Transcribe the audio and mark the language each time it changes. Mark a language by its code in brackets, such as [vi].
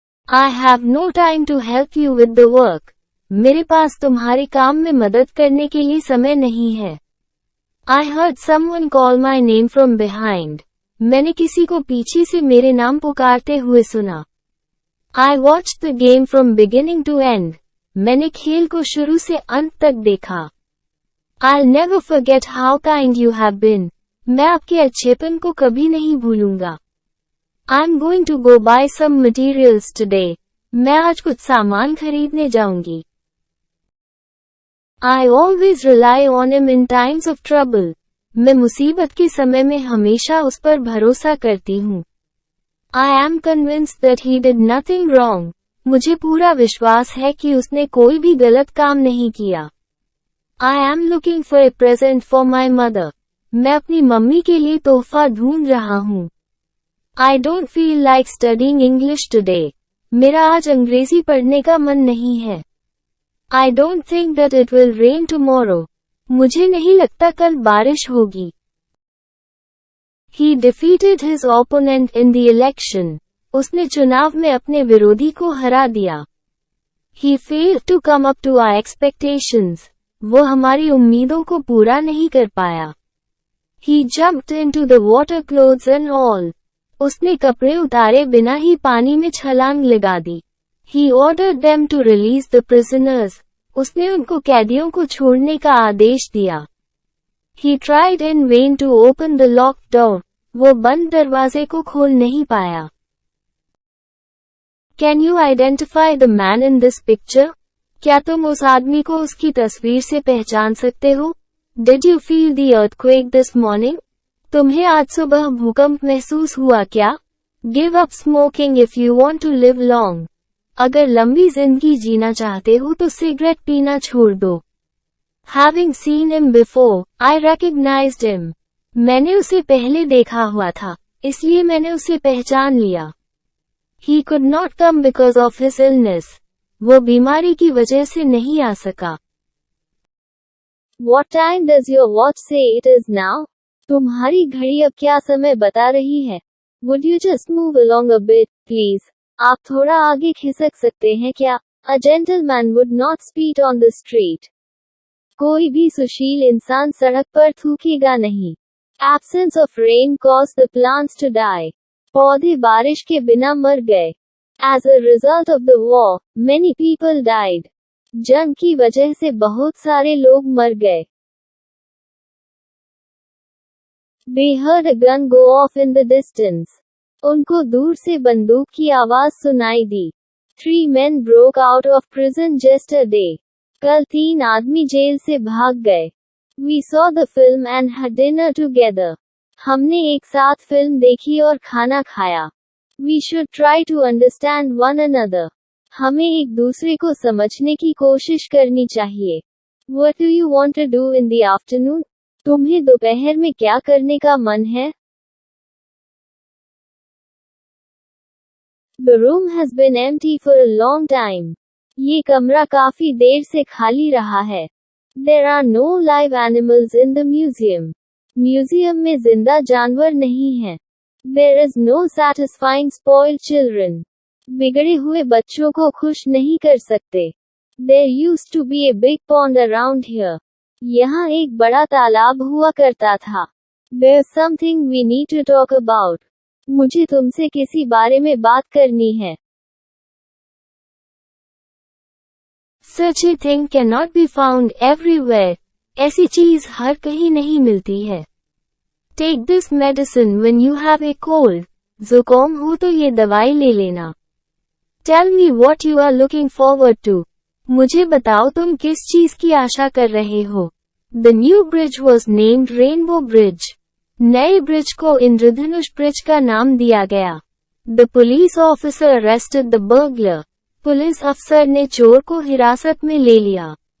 [en] I have no time to help you with the work. [hi] मेरे पास तुम्हारे काम में मदद करने के लिए समय नहीं है. [en] I heard someone call my name from behind. [hi] मैंने किसी को पीछे से मेरे नाम पुकारते हुए सुना. [en] I watched the game from beginning to end. [hi] मैंने खेल को शुरू से अंत तक देखा. [en] I'll never forget how kind you have been. [hi] मैं आपके अच्छेपन को कभी नहीं भूलूंगा. [en] I'm going to go buy some materials today. [hi] मैं आज कुछ सामान खरीदने जाऊंगी. [en] I always rely on him in times of trouble. [hi] मैं मुसीबत के समय में हमेशा उस पर भरोसा करती हूँ. [en] I am convinced that he did nothing wrong. [hi] मुझे पूरा विश्वास है कि उसने कोई भी गलत काम नहीं किया. [en] I am looking for a present for my mother. [hi] मैं अपनी मम्मी के लिए तोहफा ढूंढ रहा हूँ. [en] I don't feel like studying English today. [hi] मेरा आज अंग्रेजी पढ़ने का मन नहीं है. [en] I don't think that it will rain tomorrow. [hi] मुझे नहीं लगता कल बारिश होगी. [en] He defeated his opponent in the election. [hi] उसने चुनाव में अपने विरोधी को हरा दिया. [en] He failed to come up to our expectations. [hi] वो हमारी उम्मीदों को पूरा नहीं कर पाया. [en] He jumped into the water clothes and all. [hi] उसने कपड़े उतारे बिना ही पानी में छलांग लगा दी. [en] He ordered them to release the prisoners. [hi] उसने उनको कैदियों को छोड़ने का आदेश दिया. [en] He tried in vain to open the locked door. [hi] वो बंद दरवाजे को खोल नहीं पाया. [en] Can you identify the man in this picture? [hi] क्या तुम उस आदमी को उसकी तस्वीर से पहचान सकते हो? [en] Did you feel the earthquake this morning? [hi] तुम्हें आज सुबह भूकंप महसूस हुआ क्या? [en] Give up smoking if you want to live long. [hi] अगर लंबी जिंदगी जीना चाहते हो तो सिगरेट पीना छोड़ दो. [en] Having seen him before, I recognized him. [hi] मैंने उसे पहले देखा हुआ था, इसलिए मैंने उसे पहचान लिया. [en] He could not come because of his illness. [hi] वो बीमारी की वजह से नहीं आ सका. [en] What time does your watch say it is now? [hi] तुम्हारी घड़ी अब क्या समय बता रही है? [en] Would you just move along a bit, please? [hi] आप थोड़ा आगे खिसक सकते हैं क्या? [en] A gentleman would not spit on the street. [hi] कोई भी सुशील इंसान सड़क पर थूकेगा नहीं. [en] Absence of rain caused the plants to die. [hi] पौधे बारिश के बिना मर गए. [en] As a result of the war, many people died. [hi] जंग की वजह से बहुत सारे लोग मर गए. [en] They heard a gun go off in the distance. [hi] उनको दूर से बंदूक की आवाज सुनाई दी. [en] 3 men broke out of prison yesterday. [hi] कल 3 आदमी जेल से भाग गए. [en] We saw the film and had dinner together. [hi] हमने एक साथ फिल्म देखी और खाना खाया. [en] We should try to understand one another. [hi] हमें एक दूसरे को समझने की कोशिश करनी चाहिए. [en] What do you want to do in the afternoon? [hi] तुम्हें दोपहर में क्या करने का मन है? [en] The room has been empty for a long time. [hi] ये कमरा काफी देर से खाली रहा है. [en] There are no live animals in the museum. [hi] Museum में जिंदा जानवर नहीं हैं. [en] There is no satisfying spoiled children. [hi] बिगड़े हुए बच्चों को खुश नहीं कर सकते. [en] There used to be a big pond around here. [hi] यहाँ एक बड़ा तालाब हुआ करता था. [en] There's something we need to talk about. [hi] मुझे तुमसे किसी बारे में बात करनी है. [en] Such a thing cannot be found everywhere. [hi] ऐसी चीज हर कहीं नहीं मिलती है. [en] Take this medicine when you have a cold. [hi] जुकाम हो तो ये दवाई ले लेना. [en] Tell me what you are looking forward to. [hi] मुझे बताओ तुम किस चीज की आशा कर रहे हो. [en] The new bridge was named Rainbow Bridge. [hi] नए ब्रिज को इंद्रधनुष ब्रिज का नाम दिया गया. [en] The police officer arrested the burglar. [hi] Police अफसर ने चोर को हिरासत में ले लिया.